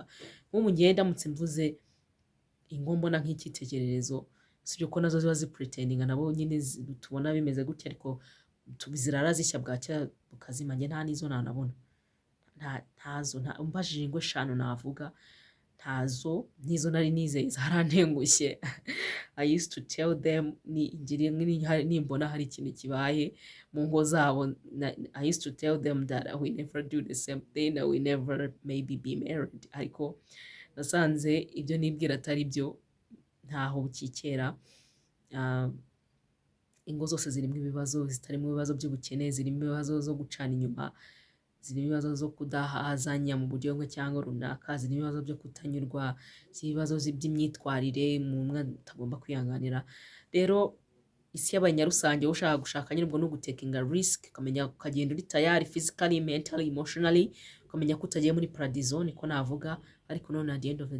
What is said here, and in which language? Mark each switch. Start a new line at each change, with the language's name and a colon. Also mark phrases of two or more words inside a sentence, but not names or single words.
Kinyarwanda: Nk'ubu ngiye ndamutse mvuze ingo mbona nk'icyitegererezo, sibyo ko nazo ziba zipretendinga nabo nyine tubona bimeze gutya, ariko zirara zishya bwacya bukazima, njye nta n'izo nanabona, ntazo. Umbajije ingo 5 navuga, ntazo, n'izo nari nizeye zarantengushye.
English: I used to tell them,
Kinyarwanda: nimbona hari ikintu kibaye mu ngo zabo,
English: I used to tell them that we never do the same thing, we never maybe be married.
Kinyarwanda: Ariko nasanze ibyo nibwira atari byo, ntaho bukikera. Ingo zose zirimo ibibazo, zitarimo ibibazo by'ubukene, zirimo ibibazo zo gucana inyuma, zirimo ibibazo zo kudahazanya mu buryo bumwe cyangwa runaka, zirimo ibibazo byo kutanyurwa, ibibazo by'imyitwarire umwe atagomba kwihanganira. Rero isi y'abanyarusange, wowe ushaka gushaka nyine ubwo no gutekinga risk, ukamenya ukagenda uri tayari
English: physically, mentally, emotionally,
Kinyarwanda: ukamenya ko utagiye muri paradizo, niko navuga. Ariko none
English: at the end of the